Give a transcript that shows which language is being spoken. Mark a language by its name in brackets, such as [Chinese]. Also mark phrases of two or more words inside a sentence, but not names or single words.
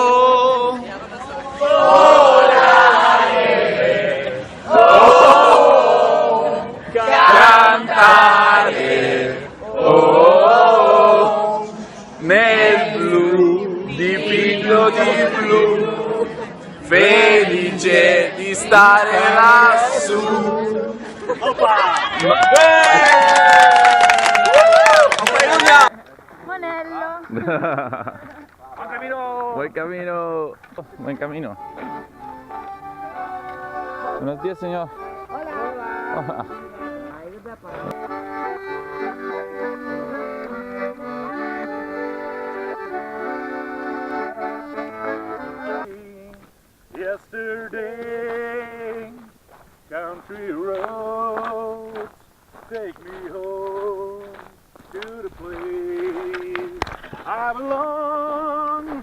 [Italian] Volare, oh, cantare, oh, nel blu, dipinto di blu, felice di stare lassù. Monello. [Spanish] Buen camino. Buen camino. Buenos días, señor. Hola. [English] Yesterday, country roads take me home to the place I belong.